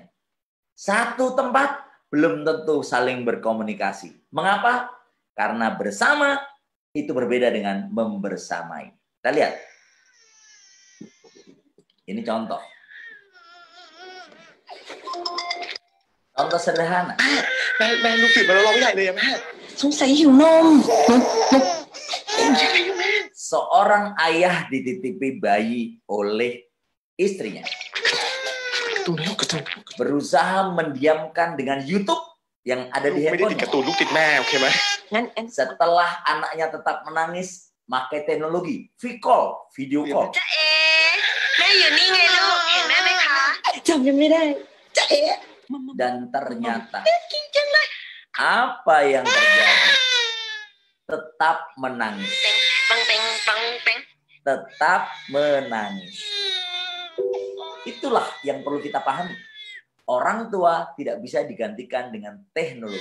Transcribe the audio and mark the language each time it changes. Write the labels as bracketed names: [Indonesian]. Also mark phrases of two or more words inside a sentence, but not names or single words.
[Indonesian] Satu tempat belum tentu saling berkomunikasi. Mengapa? Karena bersama itu berbeda dengan membersamai. Kita lihat. Ini contoh. Contoh sederhana. [Thai] แม่ลูกศิษย์มาแล้วร้องใหญ่เลยอะแม่ สงสัยหิวนม [Indonesian] Seorang ayah dititipi bayi oleh istrinya. Berusaha mendiamkan dengan YouTube yang ada di [Thai] ไม่ได้ติด [Indonesian] handphone. [Thai] การ์ตูนลูกติดแม่โอเคไหม [Indonesian] Setelah anaknya tetap menangis, pakai teknologi video call. [Thai] จ๊ะเอ๋แม่อยู่นี่ไงลูกเห็นแม่ไหมคะ จำยังไม่ได้จ๊ะเอ๋ [Indonesian] Dan ternyata apa yang terjadi? Tetap menangis. Bang peng bang peng. Tetap menangis. Itulah yang perlu kita pahami. Orang tua tidak bisa digantikan dengan teknologi.